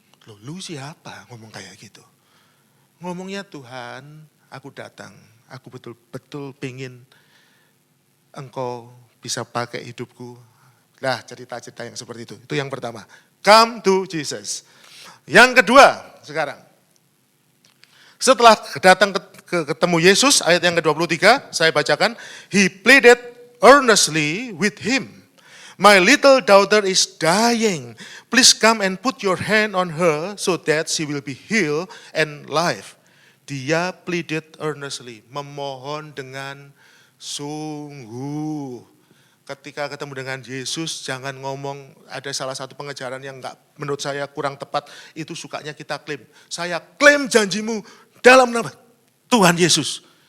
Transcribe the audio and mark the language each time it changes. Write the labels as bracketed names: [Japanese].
[Indonesian] Loh, lu siapa ngomong kayak gitu? Ngomongnya Tuhan, aku datang, aku betul-betul pengen engkau bisa pakai hidupku. Nah, cerita-cerita yang seperti itu yang pertama. [English] Come to Jesus. [Indonesian] Yang kedua, sekarang. Setelah datang ketemu Yesus, ayat yang ke-23, saya bacakan. [English] He pleaded earnestly with him. My little daughter is dying. Please come and put your hand on her so that she will be healed and live. [Indonesian] Dia [English] pleaded earnestly, [Indonesian] memohon dengan sungguh. Ketika ketemu dengan Yesus, jangan ngomong, ada salah satu pengejaran yang menurut saya kurang tepat, itu sukanya kita klaim. Saya klaim janjimu dalam nama Tuhan Yesus.